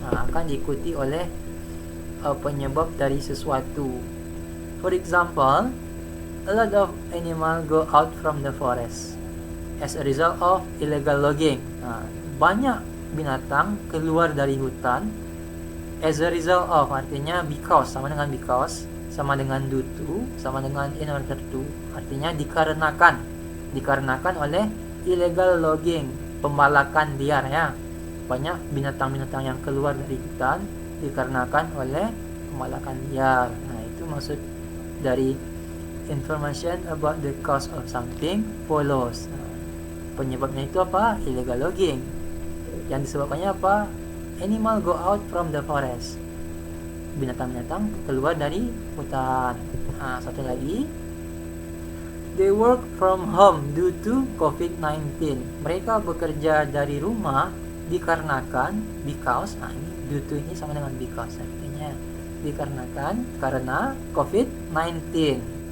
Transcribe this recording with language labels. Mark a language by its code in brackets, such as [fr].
[id] Akan diikuti oleh penyebab dari sesuatu. [en] For example, a lot of animals go out from the forest as a result of illegal logging. [id] Banyak binatang keluar dari hutan [en] as a result of, [id] artinya because, sama dengan because, sama dengan due to, sama dengan in order to, artinya dikarenakan oleh illegal logging, pembalakan liar ya. Banyak binatang-binatang yang keluar dari hutan dikarenakan oleh pembalakan liar. Nah, itu maksud dari [en] information about the cause of something follows. [id] Penyebabnya itu apa? Illegal logging. Yang disebabkannya apa? [en] Animal go out from the forest. [id] Binatang-binatang keluar dari hutan. Satu lagi, [en] they work from home due to COVID-19. [id] Mereka bekerja dari rumah dikarenakan, because, ini due to ini sama dengan because, artinya dikarenakan karena COVID-19.